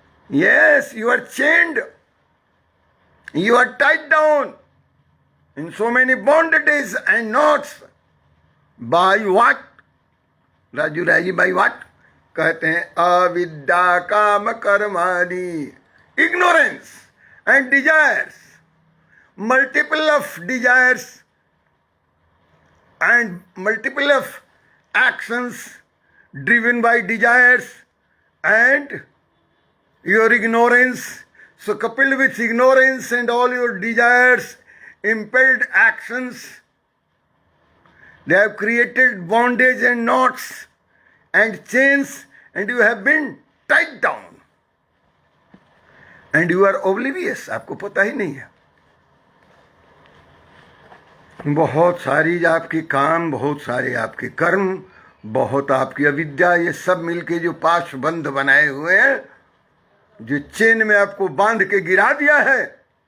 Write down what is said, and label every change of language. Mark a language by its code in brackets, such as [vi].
[en] Yes, you are chained, you are tied down in so many bondage and knots. By what? [hi] Raju राजी, [en] By what? [hi] कहते हैं अविद्या काम कर्मादि, ignorance [en] and desires, multiple of desires and multiple of actions driven by desires and your ignorance. So coupled with ignorance and all your desires, impelled actions, they have created bondage and knots and chains, and you have been tied down. And you are oblivious, [hi] आपको पता ही नहीं है. बहुत सारी आपके काम, बहुत सारे आपके कर्म, बहुत आपकी अविद्या, ये सब मिलके जो पाशबंध बनाए हुए हैं, जो चेन में आपको बांध के गिरा दिया है.